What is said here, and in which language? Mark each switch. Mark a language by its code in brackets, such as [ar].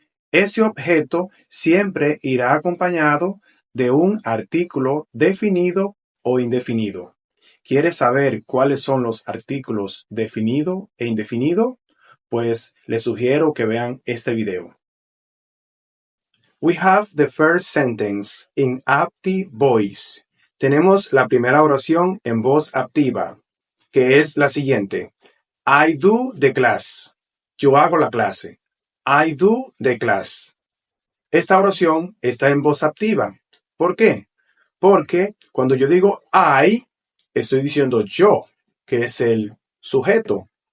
[es] Ese objeto siempre irá acompañado de un artículo definido o indefinido. ¿Quieres saber cuáles son los artículos definido e indefinido? Pues les sugiero que vean este video. [en] We have the first sentence in active voice. [es] Tenemos la primera oración en voz activa, que es la siguiente. [en] I do the class. [es] Yo hago la clase. [en] I do the class. [es] Esta oración está en voz activa. ¿Por qué? Porque cuando yo digo I, estoy diciendo yo, que es el sujeto.